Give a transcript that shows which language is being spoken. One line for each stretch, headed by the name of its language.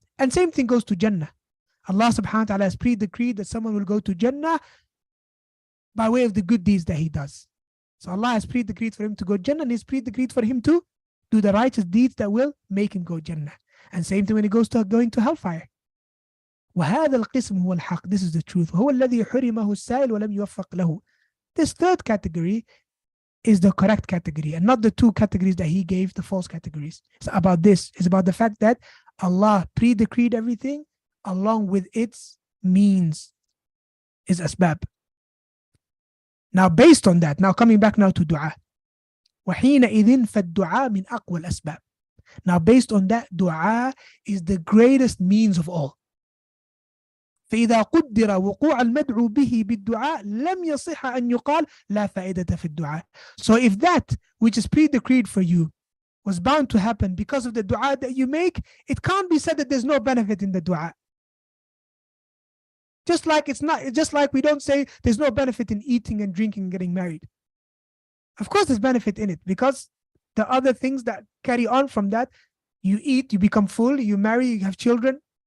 English: And same thing goes to Jannah. Allah subhanahu wa ta'ala has pre-decreed that someone will go to Jannah by way of the good deeds that he does. So Allah has pre-decreed for him to go Jannah, and he's pre-decreed for him to do the righteous deeds that will make him go Jannah. And same thing when he goes to going to hellfire.
Arabic: وهذا القسم هو الحق.
English: This is the truth.
Arabic: هو الذي حرمه السائل ولم يوفق له.
English: This third category is the correct category, and not the two categories that he gave, the false categories. It's about this. It's about the fact that Allah pre-decreed everything along with its means, is asbab. Now based on that, now coming back now to dua.
Arabic: وحينئذ فالدعاء من أقوى الأسباب.
English: Now based on that, dua is the greatest means of all.
Arabic: فإذا قدر وقوع المدعو به بالدعاء لم يصح أن يقال لا فائدة في الدعاء.
English: So if that which is pre-decreed for you was bound to happen because of the dua that you make, it can't be said that there's no benefit in the dua. Just like we don't say there's no benefit in eating and drinking and getting married. Of course there's benefit in it, because the other things that carry on from that, you eat, you become full, you marry, you have children.